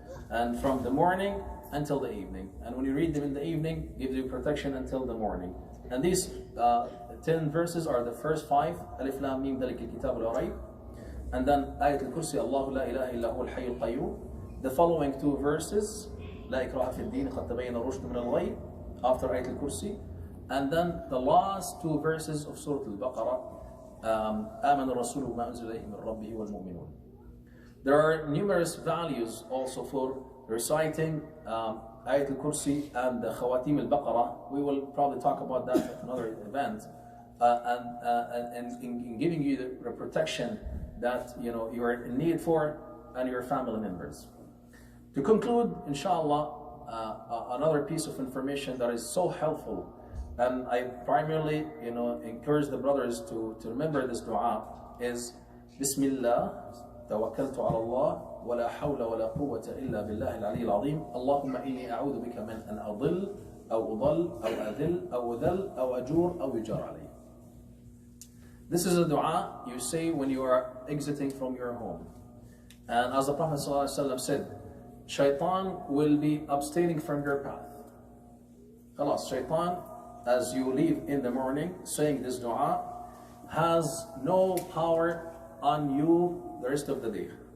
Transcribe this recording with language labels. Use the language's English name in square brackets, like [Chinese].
[English] And from the morning until the evening. And when you read them in the evening, gives you protection until the morning. And these 10 verses are the first 5, Alif Lam Mim [Arabic] ذلك الكتاب لا ريب, [English] and then Ayat al-Kursi, [Arabic] الله لا إله إلا هو الحي القيوم. [English] The following 2 verses, [Arabic] لا إكراه في الدين قد تبين الرشد من الغي, [English] after Ayat al-Kursi. And then the last 2 verses of Surah Al-Baqarah, [Arabic] آمن الرسول بما أنزل إليه من ربه والمؤمنون. [English] There are numerous values also for reciting Ayat al-Kursi and the Khawatim al-Baqarah. We will probably talk about that at another event. And in giving you the protection that you are in need for, and your family members. To conclude, inshallah, another piece of information that is so helpful, and I primarily encourage the brothers to remember this dua, is Bismillah, tawakkaltu ala Allah, [Arabic] ولا حول ولا قوة إلا بالله العلي العظيم اللهم إني أعوذ بك من أن أضل أو أضل أو أذل أو أذل أو أجور أو يجار علي. [English] This is a dua you say when you are exiting from your home. And as the Prophet ﷺ said, Shaitan will be abstaining from your path. Khalas, Shaitan, as you leave in the morning saying this dua, has no power on you the rest of the day.